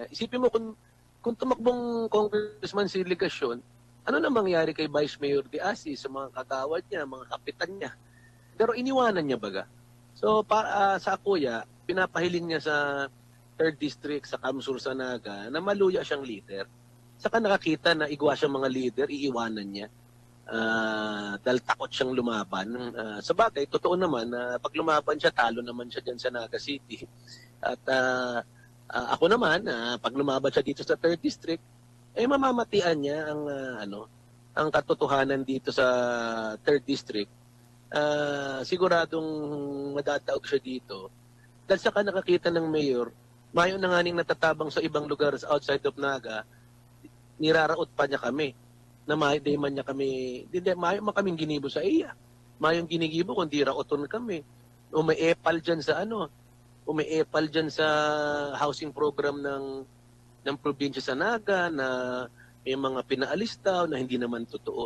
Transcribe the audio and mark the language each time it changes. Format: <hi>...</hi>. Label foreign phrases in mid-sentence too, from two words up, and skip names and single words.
<tl>Isipin mo kung tumakbong congressman si Ligacion, ano na mangyari kay Vice Mayor Diasi sa mga kagawad niya, mga kapitan niya? Pero iniwanan niya baga. So para sa kuya, pinapahiling niya sa 3rd District sa Kamsur sa Naga na maluya siyang leader. Saka nakakita na igwa siyang mga leader, iiwanan niya. Dahil takot siyang lumaban. Sa bagay, totoo naman na pag lumaban siya, talo naman siya dyan sa Naga City. At ako naman, pag lumaban siya dito sa 3rd District, mamamatian niya ang katotohanan dito sa 3rd District. Siguradong madataog siya dito.</tl> <bik>Dahil saka nakakita ng mayor, mayo na nga ning natatabang sa ibang lugar</bik> <en>outside of Naga,</en> <bik>niraraot pa niya kami. Na mayo man niya kami, mayo man kaming ginibo sa iya. Mayong ginigibo kundi raoton kami.</bik> <tl>O may epal dyan sa o may epal dyan sa</tl> <en>housing program</en> <tl>ng probinsya sa Naga na may mga pinaalis daw na hindi naman totoo.</tl>